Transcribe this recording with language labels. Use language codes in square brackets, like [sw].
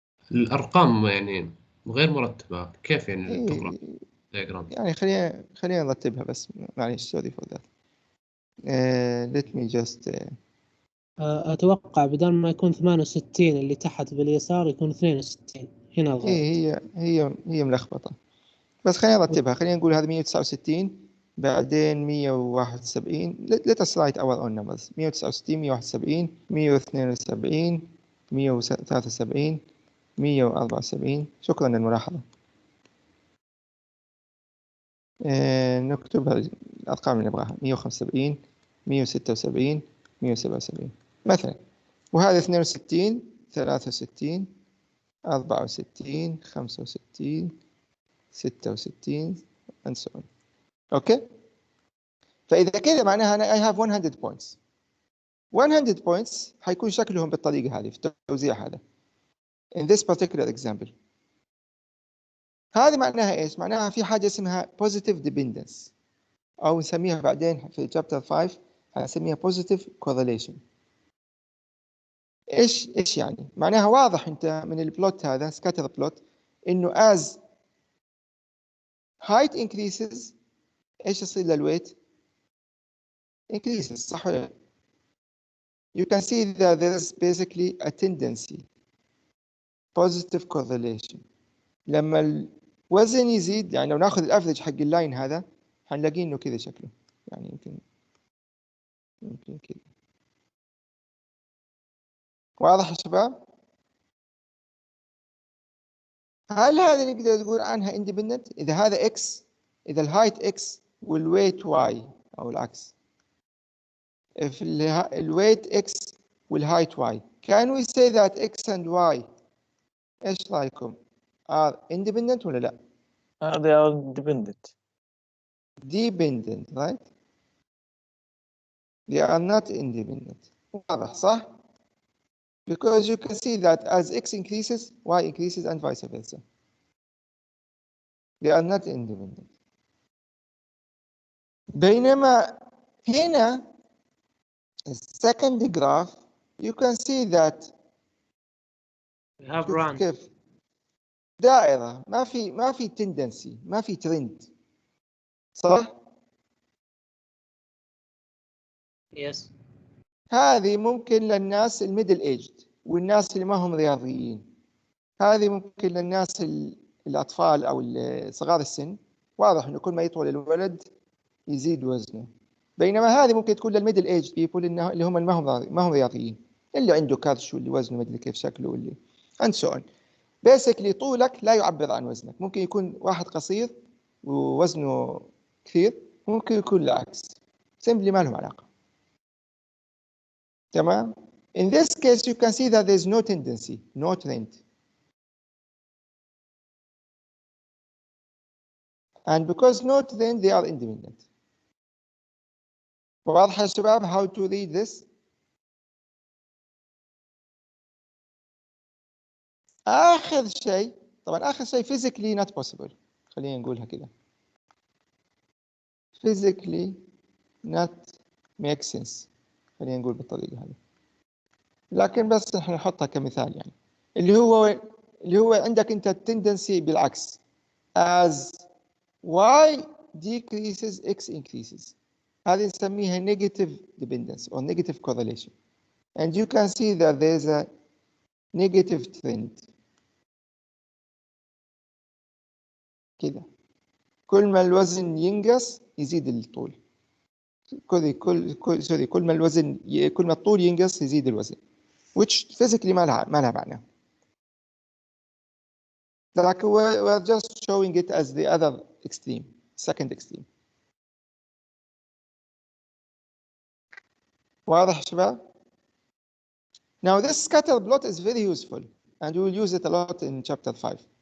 [ar] الارقام يعني غير مرتبه، كيف يعني تقرا دياجرام؟ يعني خلينا نرتبها بس معليش [en] sorry for that. let me just [ar] أتوقع بدل ما يكون 68 اللي تحت باليسار يكون 62 هنا الغلط. هي ملخبطة بس خلينا نرتبها. خلينا نقول هذا [en] 169 [ar] بعدين [en] 171 let us write our own numbers 169 171 172 173 174. [ar] شكرا للملاحظة. نكتب الأرقام اللي نبغاها 175 176 177 مثلا. وهذا 62 63 64 65 66 [en] and so on. [ar] اوكي فإذا كذا معناها أنا [en] I have 100 points. 100 points [ar] حيكون شكلهم بالطريقة هذه في التوزيع هذا [en] in this particular example. [ar] هذه معناها ايش؟ معناها في حاجة اسمها [en] positive dependence [ar] أو نسميها بعدين في [en] chapter 5 [ar] هنسميها [en] positive correlation. [ar] ايش يعني؟ معناها واضح انت من البلوت هذا [en] scatter plot [ar] انه [en] as height increases [ar] ايش يصير للويت؟ [en] increases [ar] صح ولا لا؟ [en] You can see that there is basically a tendency positive correlation. [ar] لما الوزن يزيد يعني لو ناخذ الافرج حق اللاين هذا حنلاقيه انه كذا شكله يعني يمكن كذا. واضح يا شباب؟ هل هذا نقدر نقول عنها independent؟ إذا هذا x، إذا الهايت x والويت y أو العكس. [en] If الويت x والهايت y. Can we say that x and y [ar] إيش رأيكم؟ [en] are independent [ar] ولا لا؟ [en] they are dependent. Dependent, right? They are not independent. [ar] واضح صح؟ [en] Because you can see that as x increases, y increases and vice versa. They are not independent. [ar] بينما هنا [en] second graph you can see that We have [ar] شوف [en] run. [ar] كيف دائرة ما في tendency ما في ترند صح؟ [en] Yes. [ar] هذه ممكن للناس الميدل ايجد والناس اللي ما هم رياضيين. هذه ممكن للناس الأطفال أو صغار السن. واضح إنه كل ما يطول الولد يزيد وزنه. بينما هذه ممكن تكون للميدل ايج بيبول اللي هم ما هم رياضيين، اللي عنده كرش واللي وزنه ما ادري كيف شكله واللي [en] and so on. [ar] basically طولك لا يعبر عن وزنك. ممكن يكون واحد قصير ووزنه كثير، ممكن يكون العكس. simply ما لهم علاقة. تمام؟ [en] In this case you can see that there is no tendency, no trend. And because no trend they are independent. [ar] واضح يا شباب [en] how to read this؟ [ar] آخر شيء، طبعا آخر شيء [en] physically not possible. [ar] خلينا نقولها كده. [en] physically not make sense. [ar] خلينا نقول بالطريقة هذه. لكن بس احنا نحطها كمثال يعني. اللي هو عندك انت tendency بالعكس. [en] as y decreases x increases. [ar] هذه نسميها [en] negative dependence or negative correlation. And you can see that there's a negative trend. [ar] كده. كل ما الوزن ينقص يزيد الطول. كل ما الوزن كل ما الطول ينقص يزيد الوزن. [en] which physically [ar] ما لها معنى. [en] Like we're just showing it as the other extreme, second extreme. [ar] واضح شباب؟ [en] Now this scatter plot is very useful and we will use it a lot in chapter 5.